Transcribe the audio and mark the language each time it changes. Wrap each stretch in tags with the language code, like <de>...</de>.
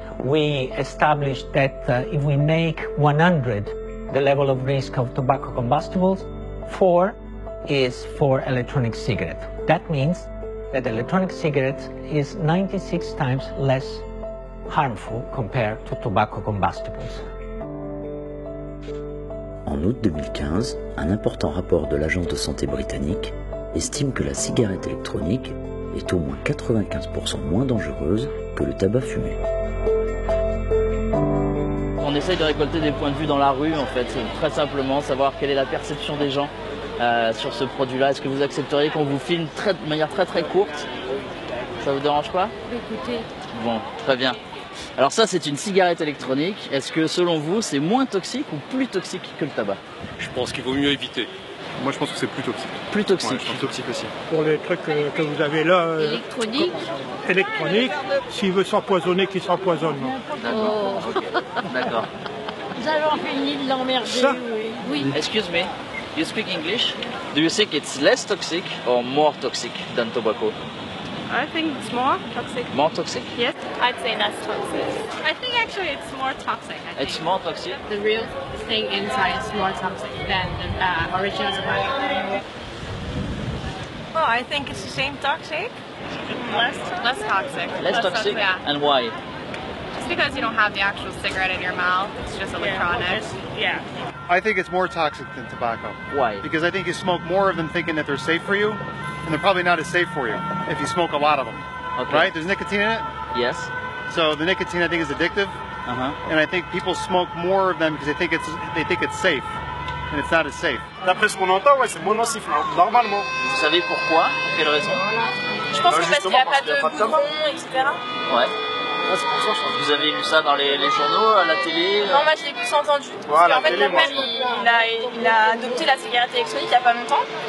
<en>We established that if we make 100 the level of risk of tobacco combustibles, 4 is for electronic cigarette. That means that electronic cigarette is 96 times less harmful compared to tobacco combustibles.</en> <fr>En août 2015, un important rapport de l'Agence de santé britannique estime que la cigarette électronique est au moins 95% moins dangereuse que le tabac fumé. On essaye de récolter des points de vue dans la rue, en fait, très simplement, savoir quelle est la perception des gens sur ce produit-là. Est-ce que vous accepteriez qu'on vous filme de manière très très courte? Ça vous dérange pas? Écoutez. Bon, très bien. Alors ça, c'est une cigarette électronique. Est-ce que selon vous, c'est moins toxique ou plus toxique que le tabac? Je pense qu'il vaut mieux éviter. Moi, je pense que c'est plus toxique. Plus toxique. Ouais, je pense toxique aussi. Pour les trucs que vous avez là, électronique, s'il veut s'empoisonner, qu'il s'empoisonne. D'accord. Nous avons fini de l'emmerder, oui.</fr> <en>Excuse me, you speak English? Do you think it's less toxic or more toxic than tobacco? I think it's more toxic. More toxic? Yes, I'd say less toxic. I think actually it's more toxic. It's more toxic? The real thing inside is more toxic than the original tobacco. Oh, I think it's the same toxic. Less toxic. Less toxic? Yeah. And why? Just because you don't have the actual cigarette in your mouth, it's just electronics. Yeah. I think it's more toxic than tobacco. Why? Because I think you smoke more of them thinking that they're safe for you, and they're probably not as safe for you if you smoke a lot of them. Okay. Right? There's nicotine in it? Yes. So the nicotine, I think, is addictive. And I think people smoke more of them because they think it's safe, and it's not as safe.</en> <fr>D'après ce qu'on entend, ouais, c'est mono-sifflant, normalement. Vous savez pourquoi? Pour quelle raison? Je pense que parce qu'il n'y a pas de goudron, etc. Ouais. Vous avez lu ça dans les journaux, à la télé? Non, moi j'ai plus entendu. Parce qu'en fait, mon père, il a adopté la cigarette électronique il n'y a pas longtemps.</fr>